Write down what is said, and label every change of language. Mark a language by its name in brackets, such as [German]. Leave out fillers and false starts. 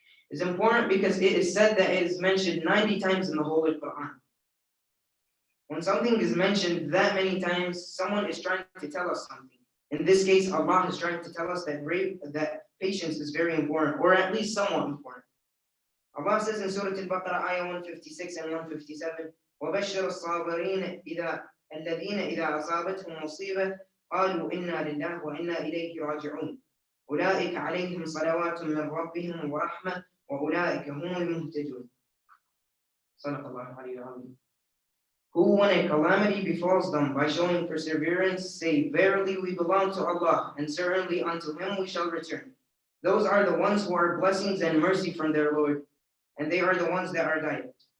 [English] It's important because it is said that it is mentioned 90 times in the Holy Quran. When something is mentioned that many times, someone is trying to tell us something. In this case, Allah is trying to tell us that patience is very important, or at least somewhat important. Allah says in Surah Al-Baqarah, ayah 156 and 157, [Arabic] وَبَشِّرَ الصَّابِرِينَ الَّذِينَ إِذَا أَصَابَتْهُم مُّصِيبَةٌ قَالُوا إِنَّا لِلَّهِ وَإِنَّا إِلَيْهِ رَاجِعُونَ أُولَٰئِكَ عَلَيْهِمْ صَلَوَاتٌ مِّن رَّبِّهِمْ وَرَحْمَةٌ وَأُولَٰئِكَ هُمُ الْمُهْتَدُونَ. صدق الله العلي العظيم. [English] Who, when a calamity befalls them by showing perseverance, say, verily we belong to Allah, and certainly unto Him we shall return. Those are the ones who are blessings and mercy from their Lord, and they are the ones that are guided.